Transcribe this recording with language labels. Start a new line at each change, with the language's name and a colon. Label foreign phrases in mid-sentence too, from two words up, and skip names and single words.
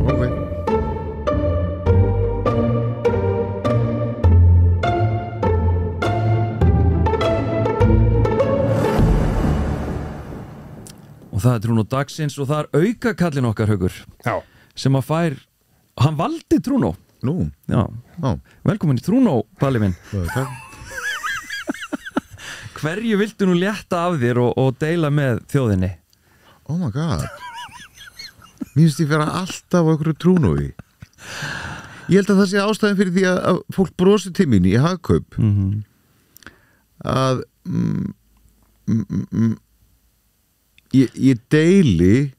Icelandic: Og það er Trúnó dagsins og það er aukakallinn okkar, Haukur, sem að hann valdi Trúnó. Nú? Já. Velkomin í Trúnó, Palli minn. Hverju viltu nú létta af þér og deila með þjóðinni?
English: Oh my god.
Icelandic: Mér finnst ég vera alltaf á einhverju Trúnói. Ég held að það sé ástæðan fyrir því að fólk brosi til mín í Hagkaup að ég deili